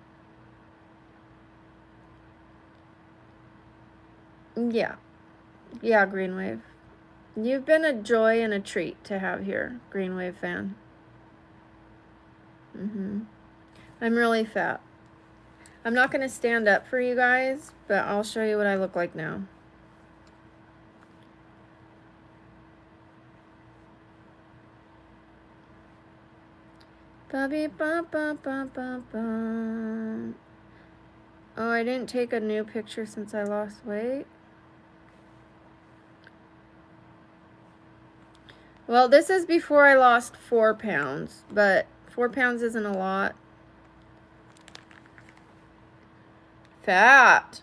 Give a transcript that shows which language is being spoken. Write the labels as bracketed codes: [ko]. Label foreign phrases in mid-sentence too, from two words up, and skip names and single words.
[en] Yeah. Yeah, Greenwave. You've been a joy and a treat to have here, Greenwave fan. I'm really fat. I'm not going to stand up for you guys, but I'll show you what I look like now. Ba-be, ba, ba, ba, ba, ba. Oh, I didn't take a new picture since I lost weight. Well, this is before I lost 4 pounds, but 4 pounds isn't a lot. Fat.